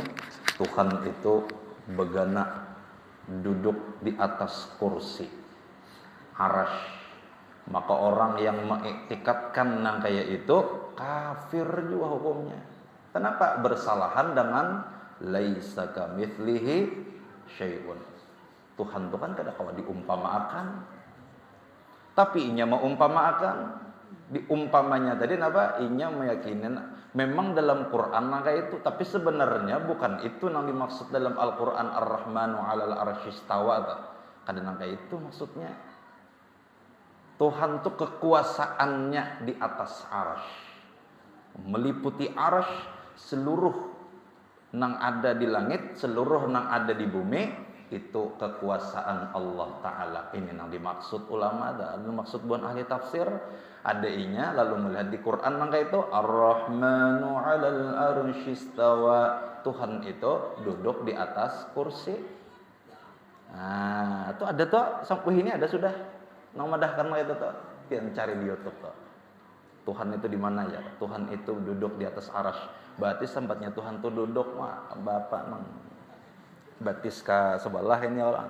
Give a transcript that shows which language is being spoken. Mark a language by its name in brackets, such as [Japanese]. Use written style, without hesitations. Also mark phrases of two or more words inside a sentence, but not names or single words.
[Banjar] Tuhan itu begana duduk di atas kursi arsy. [Indonesian] Maka orang yang mengiktikadkan yang kayak itu kafir juga hukumnya. Kenapa? Bersalahan dengan [Arabic] ليس كمثله شيء. [Banjar] Tuhan itu kan kada kawa diumpamakan. Tapi inya mengumpamakan, diumpamanya tadi apa? [Indonesian] Inya meyakinin memang dalam Quran kayak itu, tapi sebenarnya bukan itu yang dimaksud dalam Al-Quran [Arabic] الرحمن على العرش استوى. [Indonesian] Kadang kayak itu maksudnya. Tuhan itu kekuasaannya di atas arsy, meliputi arsy, seluruh yang ada di langit, seluruh yang ada di bumi, itu kekuasaan Allah Ta'ala. Ini yang dimaksud ulama, ada maksud buat ahli tafsir, ada inya, lalu melihat di Quran maka itu [Arabic] الرحمن على العرش استوى. [Indonesian] Tuhan itu duduk di atas kursi. Nah, itu ada tuh, sampai ini ada sudah. [Banjar] Nang madahkan itu tuh, pian cari di YouTube tuh. [Indonesian] Tuhan itu di mana ya? Tuhan itu duduk di atas arsy. Berarti sempatnya Tuhan tuh duduk mah Bapak nang batis ke sebelah ini orang.